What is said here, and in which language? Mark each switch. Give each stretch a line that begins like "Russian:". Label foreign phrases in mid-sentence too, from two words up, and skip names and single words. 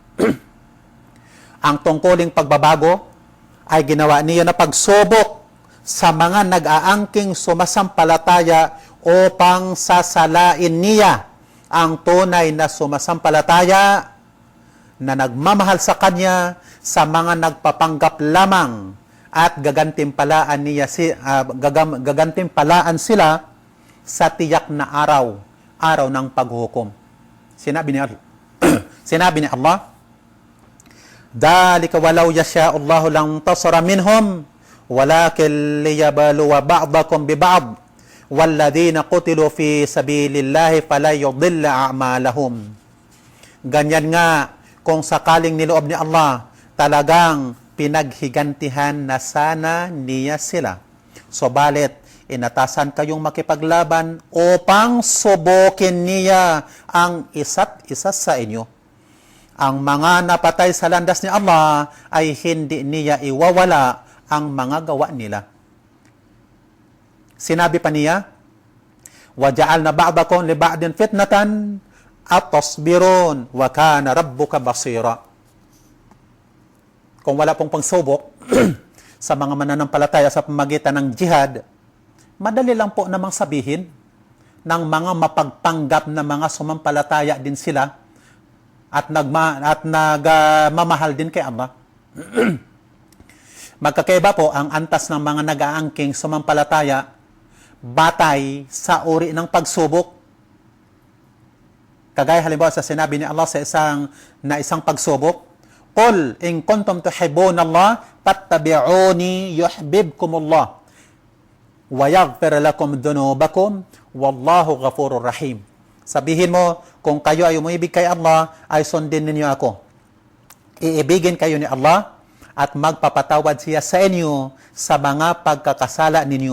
Filipino: Ang tungkuling pagbabago ay ginawa niya na pagsubok sa mga nag-aangking sumasampalataya upang sasalain niya ang tunay na sumasampalataya na nagmamahal sa kanya sa mga nagpapanggap lamang at gagantimpalaan sila sa tiyak na araw ng paghukom. Sinabi ni Allah,
Arabic: "ذلك ولو يشاء الله لانتصر منهم ولكن ليبلو بعضكم ببعض والذين قتلوا في سبيل الله فلن يضل أعمالهم."
Filipino: Ganyan nga kung sakaling niloob ni Allah, talagang pinaghigantihan na sana niya sila. Subalit, inatasan kayong makipaglaban upang subukin niya ang isa't isa sa inyo. Ang mga napatay sa landas ni Allah ay hindi niya iwawala ang mga gawa nila. Sinabi pa niya,
Arabic: وَجَعَلْنَا بَعْضَكُمْ لِبَعْضٍ فِتْنَةً أَتَصْبِرُونَ وَكَانَ رَبُّكَ بَصِيرًا.
Filipino: Kung wala pong pangsubok sa mga mananampalataya sa pamagitan ng jihad, madali lang po namang sabihin ng mga mapagpanggap na mga sumampalataya din sila at nagmamahal din kay Allah. Magkakaiba po ang antas ng mga nag-aangking sumampalataya batay sa uri ng pagsubok. Kagaya halimbawa sa sinabi ni Allah sa isang pagsubok,
Arabic: قل إن كنتم تحبون الله فاتبعوني يحببكم الله ويغفر لكم ذنوبكم والله غفور رحيم.
Filipino: Sabihin mo, kung kayo ay umibig kay Allah, ay sundin ninyo ako. Iibigin kayo ni Allah at magpapatawad siya sa inyo sa mga pagkakasala ninyo.